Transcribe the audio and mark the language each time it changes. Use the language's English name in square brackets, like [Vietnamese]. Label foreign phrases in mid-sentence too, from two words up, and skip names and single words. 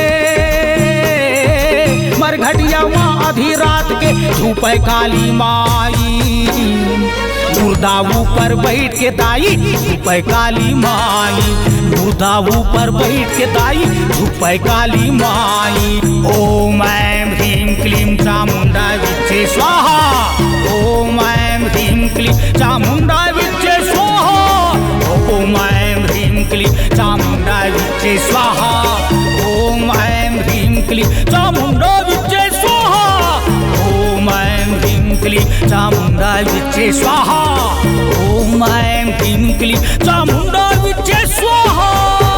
[Bhojpuri] मरघटिया माँ आधी रात के छुपाए काली माई मुर्दा ऊपर बैठ के दाई छुपाए काली माई मुर्दा ऊपर बैठ के दाई छुपाए काली माई [Sanskrit] ओम ऐं ह्रीं क्लीं चामुंडा विच्चे स्वाहा ओम ऐं ह्रीं क्लीं चामुंडा विच्चे स्वाहा ओम ऐं ह्रीं क्लीं चामुंडा विच्चे स्वाहा ओम ऐं ह्रीं क्लीं चामुंडा विच्चे स्वाहा ओम ऐं ह्रीं क्लीं चामुंडा विच्चे स्वाहा ओम ऐं ह्रीं क्लीं चामुंडा विच्चे स्वाहा।